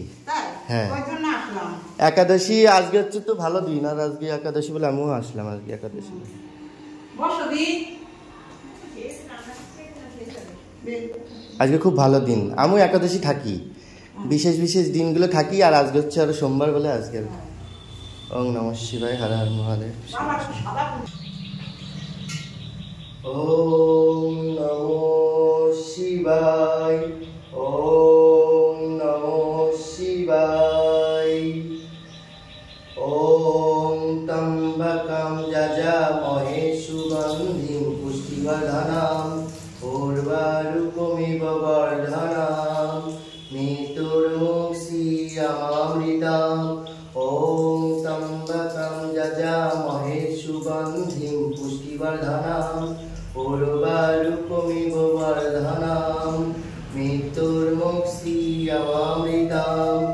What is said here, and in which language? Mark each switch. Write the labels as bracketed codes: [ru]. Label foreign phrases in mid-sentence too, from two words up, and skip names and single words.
[bn] হ্যাঁ, একাদশী আজকে হচ্ছে তো ভালো দিন, আর আজকে একাদশী বলে আমিও আসলাম আজকে একাদশী। আজকে খুব ভালো দিন, আমিও একাদশী থাকি, বিশেষ বিশেষ দিনগুলো থাকি, আর আজকে হচ্ছে আরো সোমবার বলে আজকে। [sa] ওং নমঃ শিবায়, হর হর মহাদেব। ওং নমঃ শিবায়, ওং নমঃ শিবায়। ওং ত্র্যম্বকং যজামহে সুগন্ধিং পুষ্টিবর্ধনং উর্বারুকমিব বর্ধনং মৃত্যুর্মুক্ষীয়মামৃতং। ওং ত্র্যম্বকং যজামহে সুগন্ধিং পুষ্টিবর্ধনং উর্বারুকমিব বর্ধনং মৃত্যুর্মুক্ষীয়মামৃতং।